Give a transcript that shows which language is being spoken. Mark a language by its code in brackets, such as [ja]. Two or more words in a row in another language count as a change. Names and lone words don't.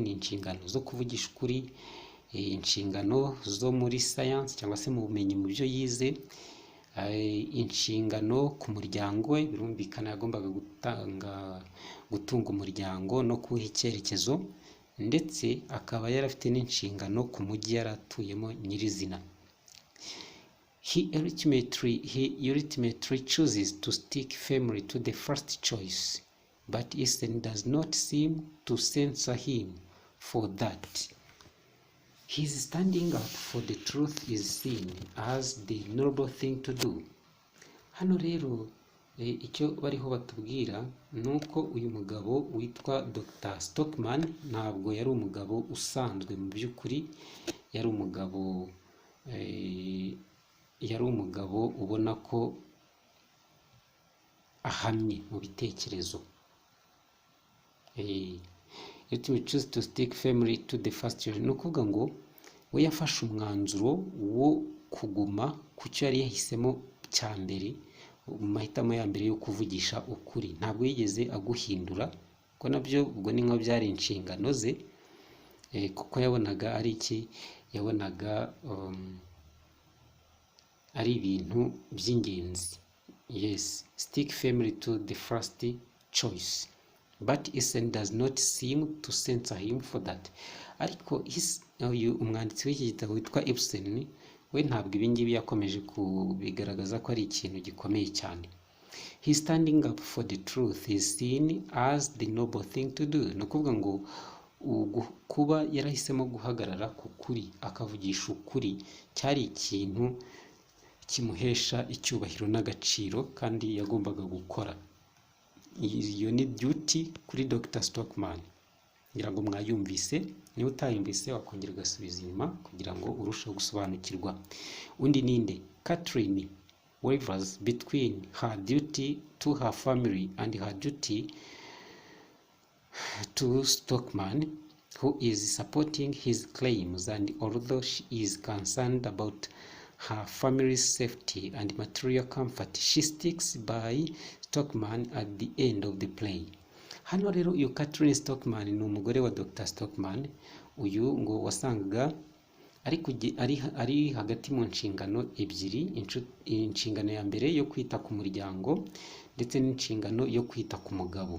[rw] Ni inshingano zo kuvugisha ukuri, inshingano zo muri science cyangwa se mu bumenyi mu byo yize, inshingano ku muryango we, birumvikana yagombaga gutunga umuryango no kuha icyerekezo, ndetse akaba yarafite n'inshingano ku mujyi yaratuyemo nyirizina. [en] He ultimately chooses to stick firmly to the first choice, but Eastern does not seem to censor him for that. His standing up for the truth is seen as the noble thing to do. [rw] Hano rero icyo bariho batubwira nuko uyu mugabo witwa Dr. Stockman ntabwo yari umugabo usanzwe mu by'ukuri, yari umugabo ubona ko ahamye mu bitekerezo. [en] Let me choose to stick firmly to the first choice. [rw] Ni ukuvuga ngo we yafashe umwanzuro wo kuguma ku cyo yari yahisemo cya mbere, mu mahitamo ya mbere yo kuvugisha ukuri. Ntabwo yigeze aguhindura, ko nabyo ubwo ni nko byari inshingano ze, kuko yabonaga ari iki, yabonaga ari ibintu by'ingenzi. [en] Yes, stick firmly to the first choice. But Isen does not seem to censor him for that. [rw] Ariko uyu umwanditsi w'iki gitabo witwa Ibsen, we ntabwo ibingibi yakomeje kubigaragaza ko ari ikintu gikomeye cyane. [en] He standing up for the truth is seen as the noble thing to do. [rw] Ni ukuvuga ngo kuba yarahisemo guhagarara ku kuri, akavugisha ukuri, cyari ikintu kimuhesha icyubahiro n'agaciro kandi yagombaga gukora. Iyo ni duty kuri Dr. Stockman. Ngira ngo mwayumvise, niba utayumvise wakongera ugasubiza inyuma kugira ngo urusheho gusobanukirwa. Undi ninde? [en] Catherine wavers between her duty to her family and her duty to Stockman, who is supporting his claims, and although she is concerned about her family's safety and material comfort, she sticks by Stockman at the end of the play. [rw] Hano rero uyu Catherine Stockman ni umugore wa Dr. Stockman. Uyu ngo wasangaga ari hagati mu nshingano ebyiri, inshingano ya mbere yo kwita ku muryango ndetse n'inshingano yo kwita ku mugabo.